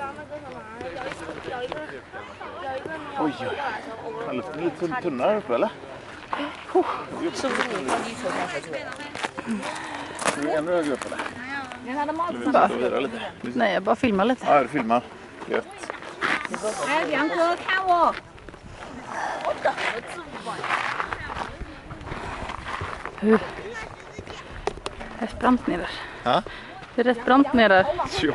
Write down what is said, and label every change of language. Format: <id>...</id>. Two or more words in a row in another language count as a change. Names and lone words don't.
<sv>Oj, luften är lite tunnare uppe eller?</sv> <zh>是不是你放地球上才对？</zh> <sv>Det är ännu högre upp eller?</sv> <zh>连他的帽子</zh> <sv>Vi ska vidare lite. Nej, jag bara filmar lite. Ja, du filmar. Gött.</sv> <zh>哎，梁哥，看我！</zh> <sv>Det är rätt brant ner där. Ja? Det är rätt brant ner där. Ja.</sv>